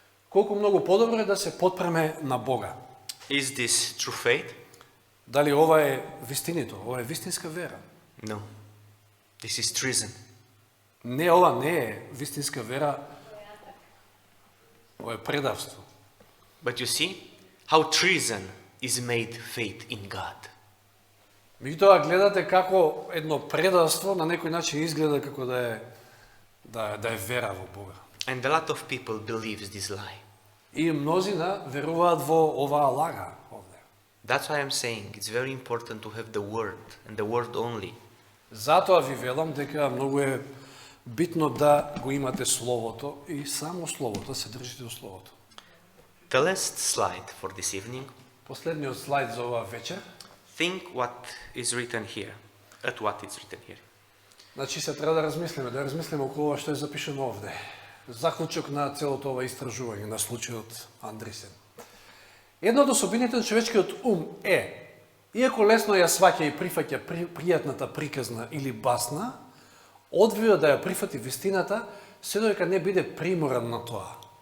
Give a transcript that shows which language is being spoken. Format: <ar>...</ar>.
<mk>Колку многу подобро е да се потпреме на Бога.</mk> <en>Is this true faith?</en> <mk>Дали ова е вистинито? Ова е вистинска вера?</mk> <en>No. This is treason.</en> <mk>Не, ова не е вистинска вера. Ова е предавство.</mk> <en>But you see how treason is made faith in God.</en> <mk>Меѓутоа гледате како едно предавство на некој начин изгледа како да е вера во Бога.</mk> <en>And a lot of people believes this lie.</en> <mk>И мнозина веруваат во оваа лага овде.</mk> <en>That's why I'm saying it's very important to have the word and the word only.</en> <mk>Затоа ви велам дека многу е битно да го имате Словото и само Словото, се држите до Словото.</mk> <en>The last slide for this evening.</en> <mk>Последниот слайд за оваа вечер.</mk> <en>Think what is written here. At what is written here.</en> <mk>Значи се треба да размислиме околу ова што е запишено овде. Заклучок на целото ова истражување на случајот Андресен. Една од особините на човечкиот ум е, иако лесно ја сваќа и прифаќа пријатната приказна или басна, одвива да ја прифати вистината, се додека не биде приморан на тоа.</mk>